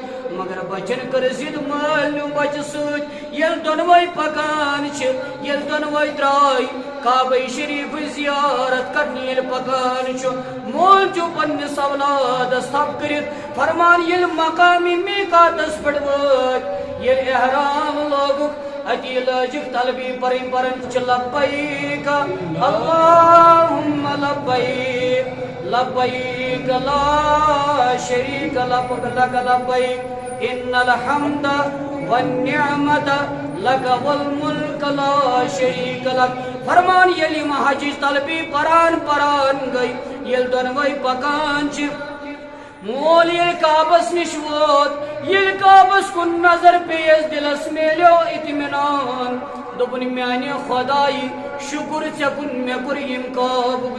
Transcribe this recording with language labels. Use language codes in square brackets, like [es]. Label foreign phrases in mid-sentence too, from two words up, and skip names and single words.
[ks] مگر بچن کر ضد مٲلۍ نیوٗ بچہ سۭتۍ ییٚلہِ دۄنوے پکان چھِ ییٚلہِ دۄنوے درٛاے کعبہ شریف زیارت کرنہِ ییٚلہِ پکان چھُ مول چھُ پننِس اولادس تھپ کٔرِتھ فرمان ییٚلہِ مقامِ میقاتس پٮ۪ٹھ وٲتۍ ییٚلہِ احرام لوگُکھ اتی لٲجِکھ تلبی پرن چھِ [ar] لبیک اللہم لبیک لبیک لا شریک لک لبیک ان الحمد والنعمت لک والملک لا شریک لک [ks] فرمان ییٚلہِ یِم حجٕچ تلبی پران گٔے ییٚلہِ دۄنوے پکان چھِ مول ییٚلہِ کعبس نِش ووت ییٚلہِ کعبس کُن نظر پیٚیس دلس میلیو اطمینان دوٚپُن میانہِ خۄدایہِ شُکر ژےٚ کُن مےٚ کوٚر ییٚمہِ کعبُک